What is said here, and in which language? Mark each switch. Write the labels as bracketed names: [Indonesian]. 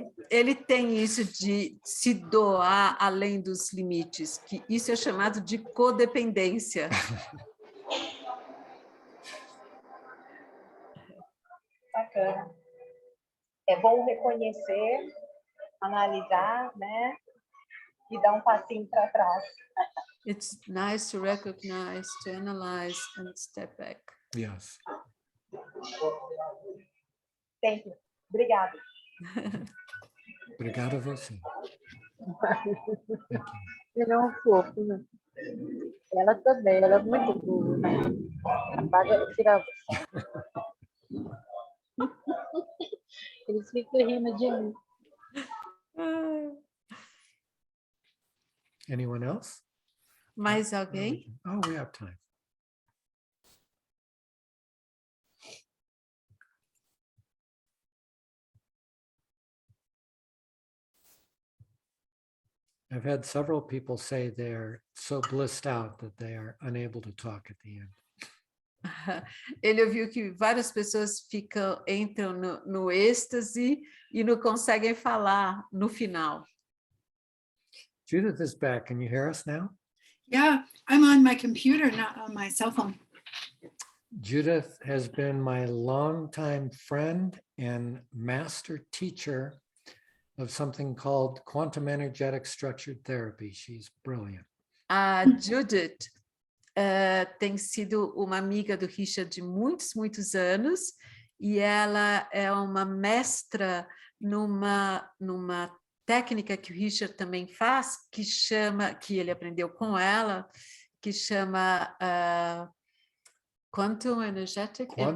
[Portuguese] Ele tem isso de se doar além dos limites, que isso é chamado de codependência. Bacana. É bom reconhecer, analisar, né? E dar um passinho para trás. [English] It's nice to recognize, to analyze, and step back. Yes. Thank you. [Portuguese] Obrigada. Obrigado a você. Ele é um fofo, né? Ela também, ela é muito boa. Apaga, tira. Eles ficam rindo de mim. [English] Anyone else? [Portuguese] Mais alguém? [English] Oh, we have time. I've had several people say they're so blissed out that they are unable to talk at the end. [Portuguese] Ele ouviu que várias pessoas entram no êxtase e não conseguem falar no final. [English] Judith is back. Can you hear us now? Yeah, I'm on my computer, not on my cell phone. Judith has been my longtime friend and master teacher of something called quantum energetic structured therapy. She's brilliant. [Portuguese] A Judith tem sido uma amiga do Richard de muitos, muitos anos, e ela é uma mestra numa técnica que o Richard também faz, que ele aprendeu com ela, que chama Quantum Energetic